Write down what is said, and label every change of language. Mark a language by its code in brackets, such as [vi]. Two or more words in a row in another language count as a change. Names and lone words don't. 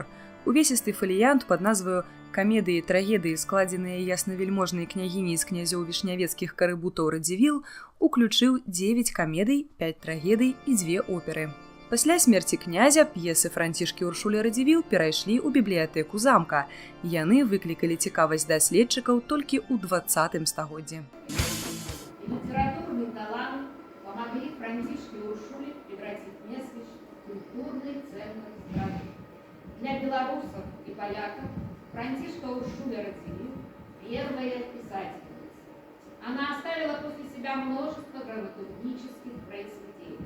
[be] Увесісты фаліянт пад назваю «Камедыі і трагедыі, складзеныя яснавельможнай княгіняй з князёў вішнявецкіх карыбутаў Радзівіл», уключыў 9 камедый, 5 трагедый і 2 оперы. Пасля смерці князя п'есы Францішкі Уршулі Радзівіл перайшлі ў бібліятэку замка. Яны выклікалі цікавасць даследчыкаў толькі ў 20 стагоддзі. [ru] Литературные таланты помогли Францишке Уршуле превратить Нясвиж в культурный центр страны. Для белорусов и поляков Францишка Уршуля Радзівіл – первая писательница. Она оставила после себя множество драматургических произведений.